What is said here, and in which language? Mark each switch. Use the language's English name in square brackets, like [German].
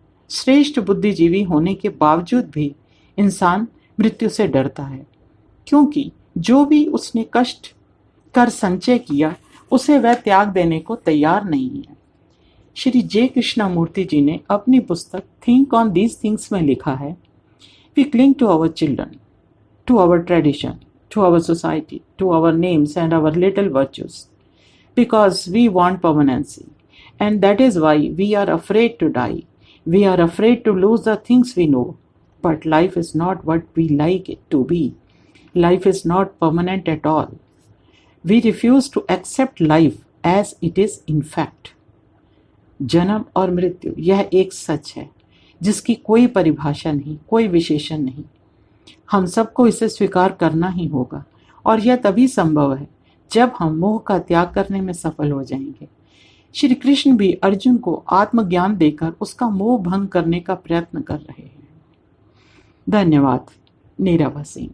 [Hindi] श्रेष्ठ बुद्धिजीवी होने के बावजूद भी इंसान मृत्यु से डरता है, क्योंकि जो भी उसने कष्ट कर संचय किया उसे वह त्याग देने को तैयार नहीं है। श्री जे कृष्णामूर्ति जी ने अपनी पुस्तक थिंक ऑन दीज थिंग्स में लिखा है, [English] We cling to our children, to our tradition, to our society, to our names and our little virtues, because we want permanency. And that is why we are afraid to die. We are afraid to lose the things we know. But life is not what we like it to be. Life is not permanent at all. We refuse to accept life as it is in fact. [Hindi] जन्म और मृत्यु यह एक सच है जिसकी कोई परिभाषा नहीं, कोई विशेषण नहीं। हम सबको इसे स्वीकार करना ही होगा, और यह तभी संभव है जब हम मोह का त्याग करने में सफल हो जाएंगे। श्री कृष्ण भी अर्जुन को आत्मज्ञान देकर उसका मोह भंग करने का प्रयत्न कर रहे हैं। धन्यवाद। नीरा भसीन।